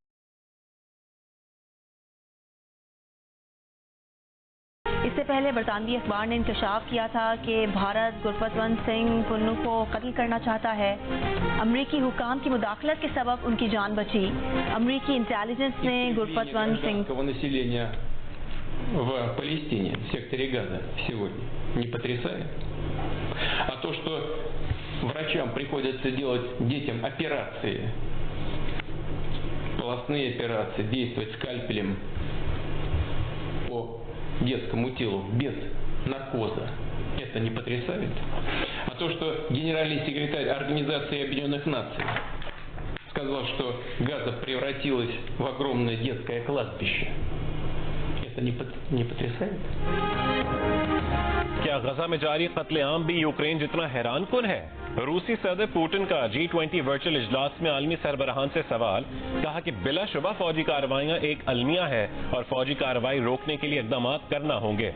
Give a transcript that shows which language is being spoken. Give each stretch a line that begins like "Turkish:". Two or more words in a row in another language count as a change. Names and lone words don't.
Urdu: اس سے پہلے برطانوی اخبار نے انکشاف کیا تھا کہ بھارت گرپتونت سنگھ پنوں کو قتل کرنا چاہتا ہے. امریکی حکام کی مداخلت کے سبب ان کی جان بچی. امریکی انٹیلیجنس نے گرپتونت سنگھ
Russian: в Палестине, в секторе Газа сегодня не потрясает? А то, что врачам приходится делать детям операции, полостные операции, действовать скальпелем по детскому телу без наркоза, это не потрясает? А то, что генеральный секретарь Организации Объединенных Наций сказал, что Газа превратилась в огромное детское кладбище, это не потрясает?
Urdu: کیا غزہ میں جاری قتل عام بھی یوکرین جتنا حیران کن ہے? روسی صدر پیوٹن کا G20 ورچوئل اجلاس میں عالمی سربراہان سے سوال. کہا کہ بلاشبہ فوجی کارروائیاں ایک المیہ ہے اور فوجی کارروائی روکنے کے لیے اقدام کرنا ہوں گے.